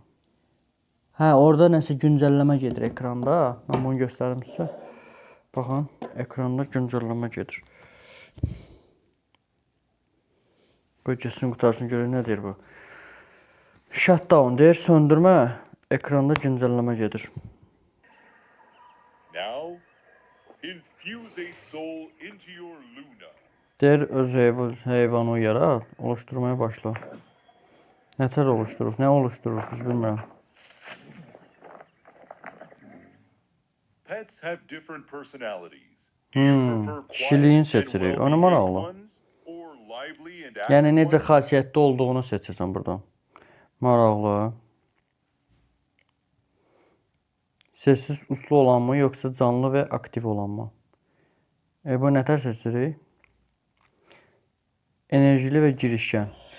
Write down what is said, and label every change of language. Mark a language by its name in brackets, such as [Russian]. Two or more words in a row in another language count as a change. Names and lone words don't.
[Azerbaijani] Hə, orada nəsə güncəlləmə gedir ekranda. Mən bunu göstərim sizə. Baxın, ekranda güncəlləmə gedir. Qoyacaqsın qutarsın, görək nə deyir bu. Shutdown deyir, söndürmə. Ekranda güncəlləmə gedir. [English] Now, infuse a soul into your Luna. [Azerbaijani] Deyir, öz heyvanı yarat, oluşturmaya başla. Nətər oluşduruq, nə oluşduruq, biz bilmirəm. [English] Pets have different personalities. [Azerbaijani] Kişiliyin seçirik, onu maraqlı. Yəni, necə xasiyyətli olduğunu seçirsən buradan. Maraqlı. Sessiz uslu olan mı, yoxsa canlı və aktiv olan mı? Bu nətər seçirik? Enerjili və girişkən.